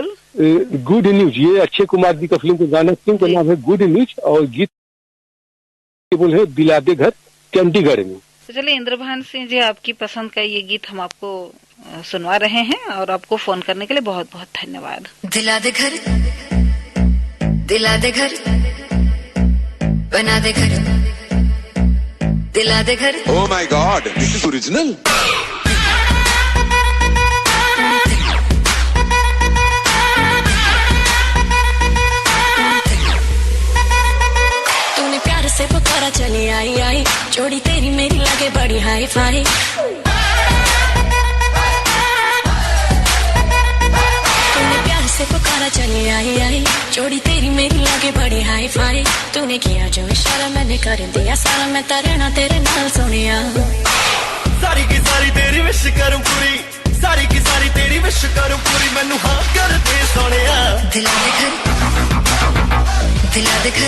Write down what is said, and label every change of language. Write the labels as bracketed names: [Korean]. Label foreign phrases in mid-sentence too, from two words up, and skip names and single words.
[Hindi] गुड न्यूज, ये अक्षय कुमार जी का फिल्म का गाना, फिल्म का नाम है गुड न्यूज और गीत बोले दिला दे घर चंडीगढ़ में। तो चलिए इंद्रभान सिंह जी, आपकी पसंद का ये गीत हम आपको सुनवा रहे हैं और आपको फोन करने के लिए बहुत बहुत धन्यवाद। दिला दे घर, दिला दे घर, बना दे घर, दिला दे घर। [English] Oh my God, this is original. [Hindi] तूने प्यार से पुकारा चली आई आई, जोड़ी तेरी मेरी लगे बड़ी हाई फाई। से पुकारा चली आई आई, जोड़ी तेरी मेरी लगे बड़ी हाई फाई। तूने किया जो इशारा मैंने कर दिया सारा, [Punjabi] मैं तरना तेरे नाल सोनिया। [Hindi] सारी की सारी तेरी विश करूं पूरी, सारी की सारी तेरी विश करूं पूरी, [Punjabi] मैनू हाँ कर दे सोनिया। [Hindi] दिला दे घर, दिला दे घर,